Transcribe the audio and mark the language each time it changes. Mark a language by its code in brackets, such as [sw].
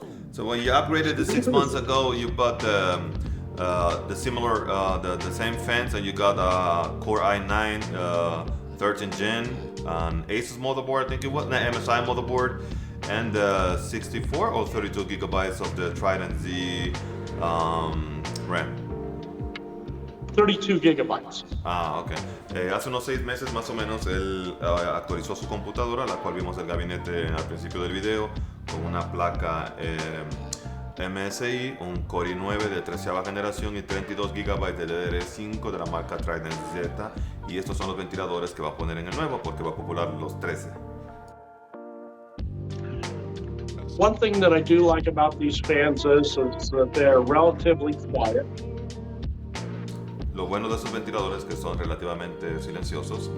[en] So when you upgraded the 6 months ago, you bought the similar, the same fans, and you got a Core i9 13 Gen, an Asus motherboard, I think it was, an MSI motherboard, and 64 or 32 gigabytes of the Trident Z RAM. 32 gigabytes. Ah, ok. [es] Hace unos 6 meses más o menos él actualizó su computadora, la cual vimos el gabinete al principio del video, con una placa MSI, un Core i9 de 13ª generación y 32 GB de DDR5 de la marca Trident Z. Y estos son los ventiladores que va a poner en el nuevo porque va a popular los 13. [en] One thing that I do like about these fans is that they're relatively quiet. [es] Lo bueno de esos ventiladores es que son relativamente silenciosos.